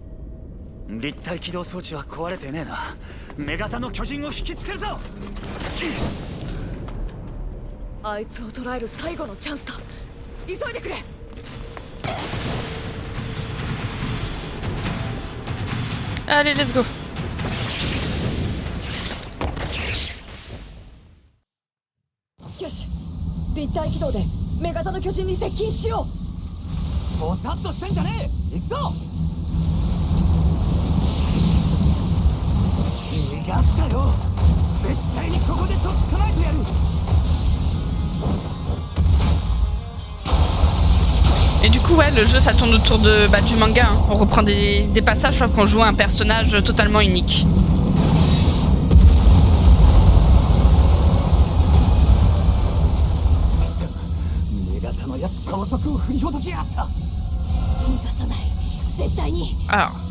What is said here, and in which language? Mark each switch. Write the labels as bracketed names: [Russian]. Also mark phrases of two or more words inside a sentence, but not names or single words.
[Japanese] 立体起動装置は壊れてねえな。女型の巨人を引きつけるぞ。あいつを捕らえる最後のチャンスだ。急いでくれ。 [French] Allez, [English] let's go. [Japanese] よし、立体起動で女型の巨人に接近しよう。もさっとしてんじゃねえ。行くぞ。逃がすかよ。絶対にここでとっ捕まえてやる。 [French] Et du coup, ouais, le jeu, ça tourne autour du manga. Hein. On reprend des passages, sauf qu'on joue un personnage totalement unique. Alors.